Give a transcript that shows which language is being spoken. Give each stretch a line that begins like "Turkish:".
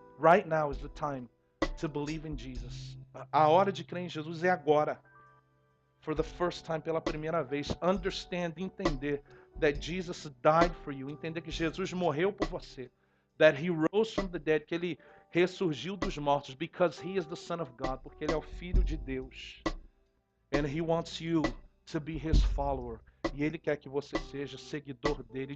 English: Right now is the time to believe in Jesus.
Portuguese: A hora de crer em Jesus é agora.
English: For the first time,
Portuguese: pela primeira vez.
English: Understand,
Portuguese: entender
English: that Jesus died for you.
Portuguese: Entender que Jesus morreu por você.
English: That he rose from the dead,
Portuguese: que ele ressurgiu dos mortos,
English: because he is the Son of God,
Portuguese: porque ele é o Filho de Deus.
English: And he wants you to be his follower.
Portuguese: E ele quer que você seja seguidor dele.